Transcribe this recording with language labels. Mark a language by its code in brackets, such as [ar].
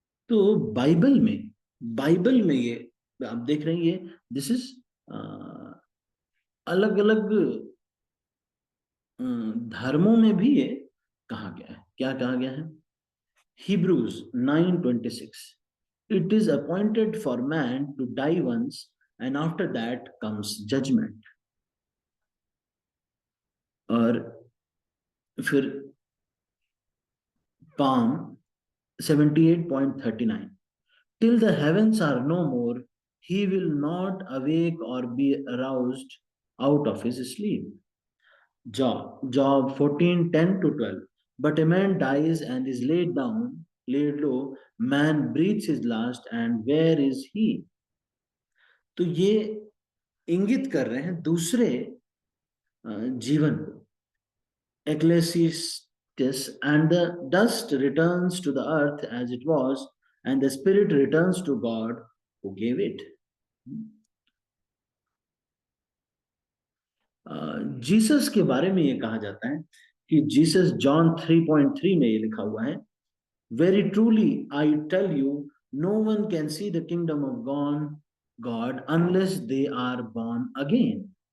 [hi] तो बाइबल में ये आप देख रहे हैं, ये [en] this is [hi] अलग अलग धर्मों में भी ये कहा गया है। क्या कहा गया है? [en] Hebrews 9:26, it is appointed for man to die once and after that comes judgment। [hi] और फिर [en] Psalm 78:39, till the heavens are no more, he will not awake or be aroused out of his sleep। Job 14:10-12, but a man dies and is laid low, man breathes his last, and where is he? [hi] तो ये इंगित कर रहे हैं दूसरे जीवन को। [en] Ecclesiastes, and the dust returns to the earth as it was, and the spirit returns to God who gave it। [hi] Jesus के बारे में ये कहा जाता है कि जीसस, जॉन 3:3 में ये लिखा हुआ है, [en] Very truly I tell you, no one can see the kingdom of God unless they are born again.